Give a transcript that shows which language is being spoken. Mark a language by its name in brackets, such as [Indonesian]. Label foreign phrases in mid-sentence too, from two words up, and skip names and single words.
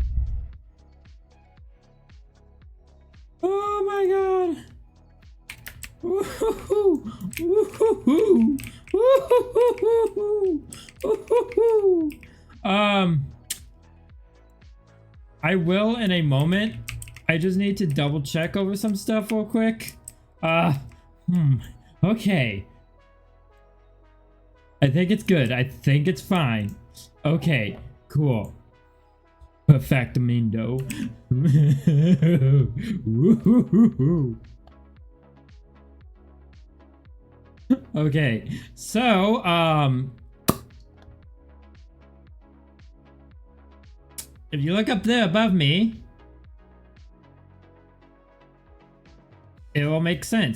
[English] Oh my god. Woo-hoo-hoo. Woo-hoo-hoo. Woo-hoo-hoo. Woo-hoo-hoo. I will in a moment. I just need to double check over some stuff real quick. Okay. I think it's good. I think it's fine. Okay, cool. Perfectamundo. Woo-hoo-hoo-hoo. Okay, so, if you look up there above me, it will make sense.